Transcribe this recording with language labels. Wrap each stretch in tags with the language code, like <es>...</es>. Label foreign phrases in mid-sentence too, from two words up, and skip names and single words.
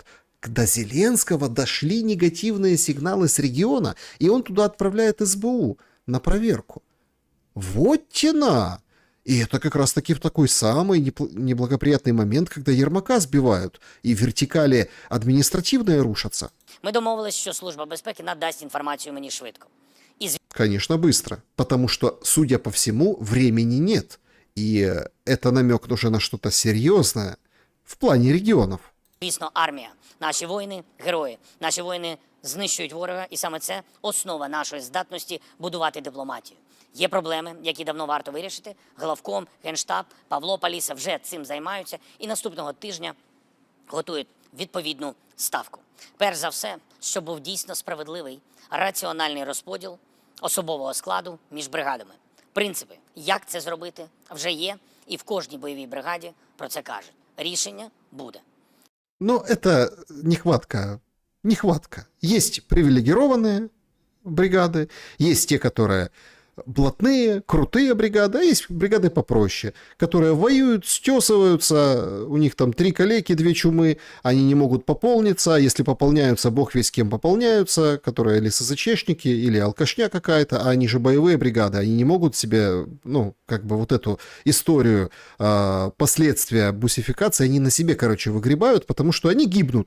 <ru>До Зеленского дошли негативные сигналы с региона, и он туда отправляет СБУ на проверку. Вот тена! И это как раз-таки в такой самый неблагоприятный момент, когда Ермака сбивают, и вертикали административные рушатся.</ru> <uk>Ми домовились, що Служба безпеки надасть інформацію мені швидко. І</uk> <ru>Конечно, быстро, потому что, судя по всему, времени нет. И это намек уже на что-то серьезное в плане регионов.</ru> <uk>звісно, армія. Наші воїни – герої. Наші воїни знищують ворога, і саме це основа нашої здатності будувати дипломатію. Є проблеми, які давно варто вирішити. Главком, Генштаб, Павло Паліса вже цим займаються і наступного тижня готують відповідну ставку. Перш за все, щоб був дійсно справедливий, раціональний розподіл особового складу між бригадами. Принципи, як це зробити, вже є, і в кожній бойовій бригаді про це кажуть. Рішення буде.</uk> <ru>Но это нехватка. Нехватка. Есть привилегированные бригады, есть те, которые блатные, крутые бригады, а есть бригады попроще, которые воюют, стесываются, у них там 3 калеки, 2 чумы, они не могут пополниться, а если пополняются, бог весь кем пополняются, которые или СЗЧшники, или алкашня какая-то, а они же боевые бригады, они не могут себе, ну, как бы вот эту историю, последствия бусификации, они на себе, короче, выгребают, потому что они гибнут.</ru>